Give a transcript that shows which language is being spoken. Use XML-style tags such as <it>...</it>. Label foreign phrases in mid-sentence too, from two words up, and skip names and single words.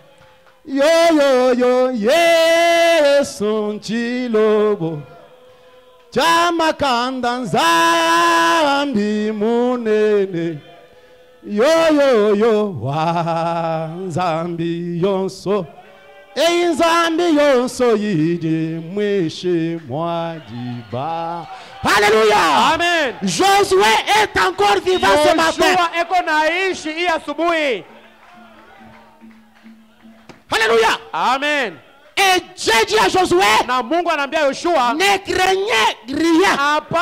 <kg>yo Yesu chilobo chamakanda nzambi munene yo wa nzambi yonso e nzambi yonso yidi mwishe mwajiba.</kg> <fr>Alléluia. Amen. Josué est encore vivant ce matin. Alléluia. Amen. Et Dieu dit à Josué, ne craignez rien.</fr>